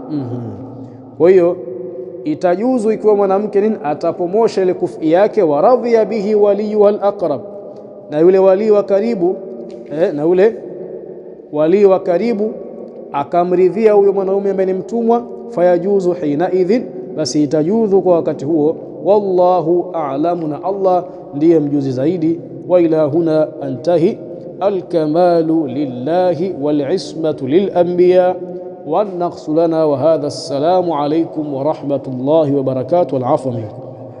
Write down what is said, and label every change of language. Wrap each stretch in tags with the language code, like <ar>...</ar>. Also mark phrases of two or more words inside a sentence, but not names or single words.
<sw>Kwa hiyo itajuzu ikiwa mwanamke nini atapomosha ile kufi yake,</sw> <ar>ورضي به وليها الأقرب,</ar> <sw>na yule wali wa karibu na yule wali wa karibu akamridhia huyo mwanaume ambaye ni mtumwa,</sw> <ar>فيجوز حينئذ,</ar> <sw>basi itajuzu kwa wakati huo.</sw> <ar>والله أعلم,</ar> <sw>na Allah ndiye mjuzi zaidi.</sw> <ar>وإلى هنا أنتهي. الكمال لله والعصمة للأنبياء والنقص لنا وهذا. السلام عليكم ورحمة الله وبركاته والعفو منكم.</ar>